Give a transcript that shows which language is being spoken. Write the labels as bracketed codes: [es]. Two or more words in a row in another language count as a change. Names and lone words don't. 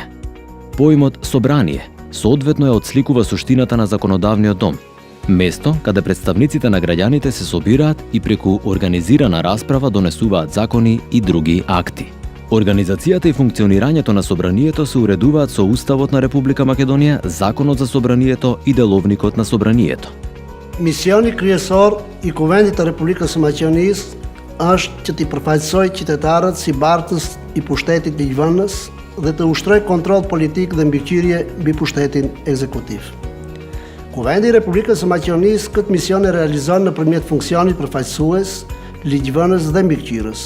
[mk] Поимот собрание соодветно ја отсликува суштината на законодавниот дом, место каде представниците на граѓаните се собираат и преку организирана расправа донесуваат закони и други акти. Организацијата и функционирањето на собранието се уредуваат со Уставот на Република Македонија, Законот за собранието и Деловникот на собранието. [sq] Misioni kryesor I Kuvendit të Republikës së Maqedonisë është që t'i përfaqësojë qytetarët si bartës I pushtetit ligjvënës dhe të ushtrojë kontroll politik dhe mbikëqyrje mbi pushtetin ekzekutiv. Kuvendi I Republikës së Maqedonisë këtë mision e realizon nëpërmjet funksionit përfaqësues, ligjvënës dhe mbikëqyrës.